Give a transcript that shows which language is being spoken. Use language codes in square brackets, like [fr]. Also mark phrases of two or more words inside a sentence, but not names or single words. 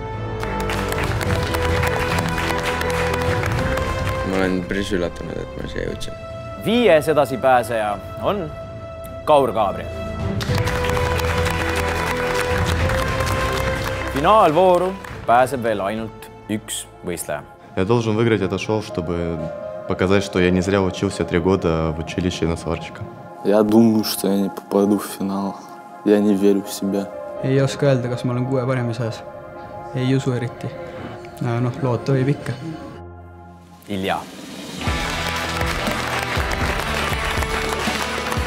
[et] Ma olen päris üllatunud, et ma siia jõudsin. 5. edasipääseja on Kaur Gabriel. Finaalvooru pääseb veel ainult üks võistleja. [ru] Я должен выиграть это шоу, чтобы показать, что я не зря учился 3 года в училище на сварщика. Я думаю, что я не попаду в финал. Я не верю в себя. [et] Ei oska öelda, kas ma olen 6 paremi seas. Ei usu eriti. Noh, loota võib ikka. Ilja.